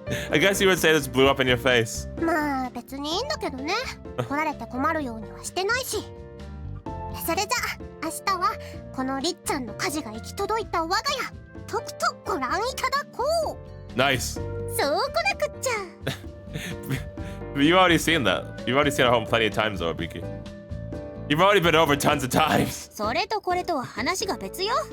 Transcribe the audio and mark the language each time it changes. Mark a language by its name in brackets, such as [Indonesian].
[English] I guess you would say this blew up in your face. [Japanese] まあ別にいいんだけどね。来られて困るようにはしてないし。それじゃあ明日はこのりっちゃんの家事が行き届いた我が家とくとご覧いただこう。 [English] Nice. [Japanese] そうこなくっちゃ。 [English] You've already seen that. You've already seen our home plenty of times, though, Hibiki. You've already been over tons of times. [Japanese] それとこれとは話が別よ。